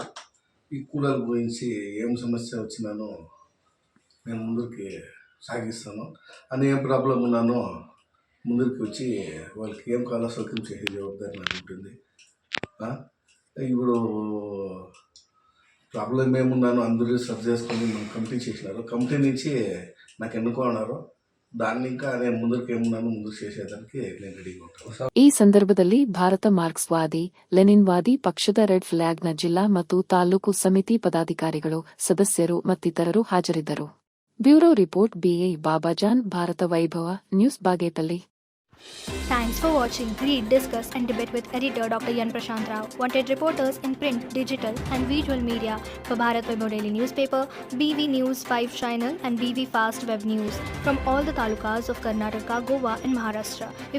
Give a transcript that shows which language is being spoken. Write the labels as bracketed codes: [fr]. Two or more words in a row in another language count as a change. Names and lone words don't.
[te] ఈ కూలర్ గురించి ఏం సమస్య వచ్చినానో నేను ముందుకి సాగిస్తాను అని, ఏం ప్రాబ్లం ఉన్నానో ముందుకు వచ్చి వాళ్ళకి ఏం కావాలో సౌకర్యం చేసే జవాబారి నాకు ఉంటుంది. ఇప్పుడు ప్రాబ్లం ఏమున్నానో అందరూ సర్చ్ చేసుకొని మనం కంప్లీట్ చేసినారు. కంపెనీ నుంచి నాకు ఎన్నుకున్నారు. దాన్ని ఇంకా నేను ముందుకు ఏమున్నాను ముందుకు చేసేదానికి నేను రెడీగా ఉంటాను. [kn] ಈ ಸಂದರ್ಭದಲ್ಲಿ ಭಾರತ ಮಾರ್ಕ್ಸ್ವಾದಿ ಲೆನಿನ್ವಾದಿ ಪಕ್ಷದ [en] red flag [kn] ಜಿಲ್ಲಾ ಮತ್ತು ತಾಲೂಕು ಸಮಿತಿ ಪದಾಧಿಕಾರಿಗಳು, ಸದಸ್ಯರು ಮತ್ತಿತರರು ಹಾಜರಿದ್ದರು. [en] bureau report [kn] BA ಬಾಬಾಜಾನ್, ಭಾರತ ವೈಭವ ನ್ಯೂಸ್, ಬಾಗೇಪಲ್ಲಿ. [en] Thanks for watching. Read, discuss and debate with editor Dr. Yan Prashant Rao. Wanted reporters in print, digital and visual media for Bharat Vaibhav Daily Newspaper, BV News 5 Channel and BV Fast Web News from all the talukas of Karnataka, Goa and Maharashtra.